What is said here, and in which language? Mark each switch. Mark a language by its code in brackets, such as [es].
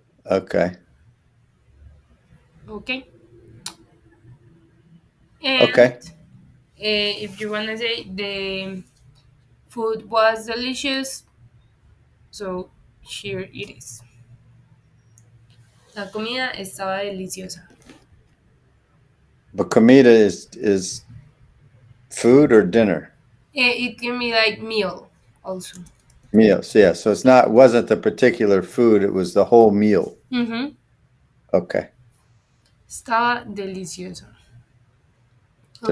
[en] Okay. Okay. And Okay. if you wanna say the food was delicious, so here it is. [es] La comida estaba deliciosa. [en] But comida is food or dinner? It can be like meal also. Meals, yeah. So it's not wasn't the particular food, it was the whole meal. Mm-hmm. Okay. [es] Estaba deliciosa. Okay.